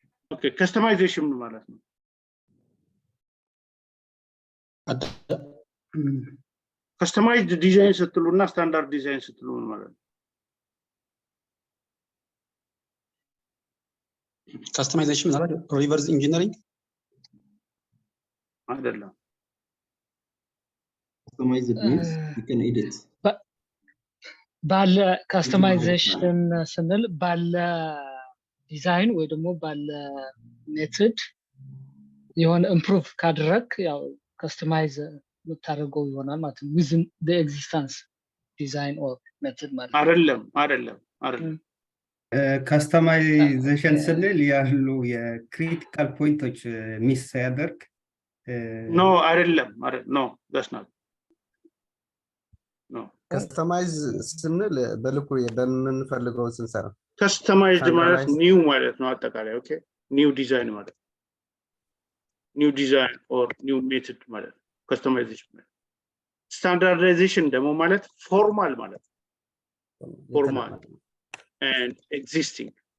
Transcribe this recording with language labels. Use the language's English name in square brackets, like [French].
[Amharic] ኦኬ ከስተማይዜሽን ማለት ነው። ከስተማይዝድ ዲዛይን ስትሉና ስታንዳርድ ዲዛይን ስትሉ ማለት ነው። ከስተማይዜሽን ማለት ሪቨርስ ኢንጂነሪንግ አይደለም። [English] customized means you can edit. [Amharic] ባለ ካስተማይዜሽን ስንል ባለ ዲዛይን ወይ ደግሞ ባለ ሜተድ የሆነ ኢምፕሩቭ ካደረክ ያው ካስተማይዝ የምታደርገው ይሆናል ማለት ነው። [English] within the existence design or method [Amharic] ማለት አይደለም ካስተማይዜሽን ስንል ያሉ የክሪቲካል ፖይንቶች ሚስ ያደርግ ኖ አይደለም ኖ [English] that's not no [Amharic] ከስተማይዝ ስንል በልኩ በምንፈልገው ስንሰራ ከስተማይዝድ ማለት ኒው ማለት ነው አጠቃላይ ኦኬ ኒው ዲዛይን ማለት ኒው ዲዛይን ኦር ኒው ሜተድ ማለት ከስተማይዜሽን ማለት ስታንዳርዳይዜሽን ደግሞ ማለት ፎርማል ማለት ፎርማል and existing